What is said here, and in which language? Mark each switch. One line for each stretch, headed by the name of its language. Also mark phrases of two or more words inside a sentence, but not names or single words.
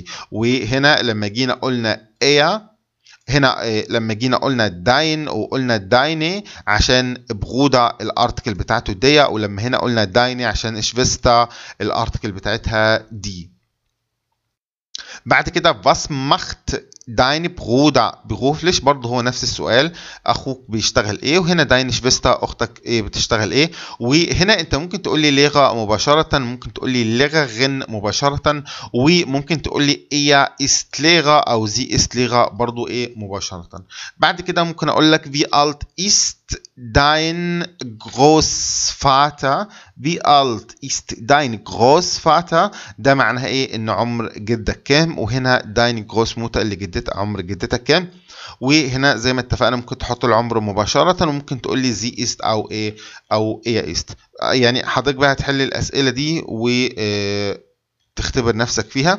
Arabic: وهنا لما جينا قلنا ايه، هنا لما جينا قلنا داين وقلنا دايني عشان بغودا الارتكل بتاعته دي، ولما هنا قلنا دايني عشان شفيستا الارتكل بتاعتها دي. بعد كده
German: was macht dein Bruder beruflich؟
Arabic: برضه هو نفس السؤال، اخوك بيشتغل ايه؟ وهنا
German: deine Schwester
Arabic: اختك ايه بتشتغل ايه؟ وهنا انت ممكن تقول لي لغة مباشرة، ممكن تقول لي Lehrerin مباشرة، وممكن تقول لي
German: er ist Lehrer
Arabic: او
German: sie ist Lehrer
Arabic: برضه ايه مباشرة. بعد كده ممكن اقول لك
German: wie alt ist dein Großvater? Wie alt ist dein Großvater؟
Arabic: ده معناها ايه؟ ان عمر جدك كام. وهنا
German: dein Großmutter
Arabic: اللي جدتك، عمر جدتك كام. وهنا زي ما اتفقنا ممكن تحط العمر مباشرة، وممكن تقول لي زي است او ايه او ايه است. يعني حضرتك بقى هتحل الاسئلة دي وتختبر نفسك فيها.